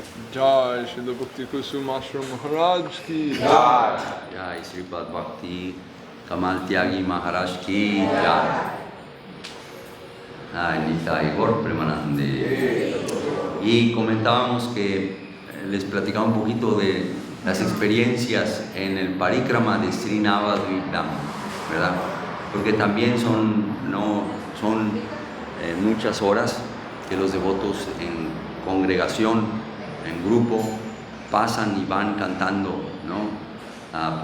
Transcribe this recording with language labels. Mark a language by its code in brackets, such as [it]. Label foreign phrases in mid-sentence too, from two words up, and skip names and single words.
[hi] जय श्रील भक्ति कुसुम आश्रम महाराज की Jai. जय श्रीपाद भक्ति कमल त्यागी महाराज की जय. [es] Ay, Nitai Goura Purnima. Y comentábamos que les platicaba un poquito de las experiencias en el parikrama de Sri Navadwip Dham, ¿verdad? Porque también son muchas horas que los devotos en congregación, en grupo, pasan y van cantando, ¿no?